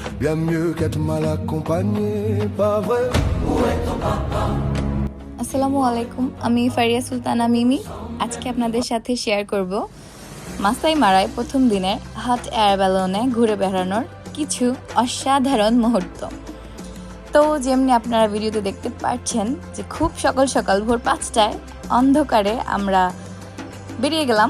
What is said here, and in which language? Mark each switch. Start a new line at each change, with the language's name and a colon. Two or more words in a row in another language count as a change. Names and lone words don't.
French: bien mieux qu'être mal accompagné, pas vrai? Où est ton papa?
Bangla: আসসালামু আলাইকুম, আমি ফারিয়া সুলতানা মিমি। আজকে আপনাদের সাথে শেয়ার করব মাসাই মারায় প্রথম দিনের
English: hot air balloon
Bangla: ঘুরে বেড়ানোর কিছু অসাধারণ মুহূর্ত। তো যেমনি আপনারা ভিডিওতে দেখতে পাচ্ছেন যে খুব সকাল সকাল ভোর 5টায় অন্ধকারে আমরা বেরিয়ে গেলাম।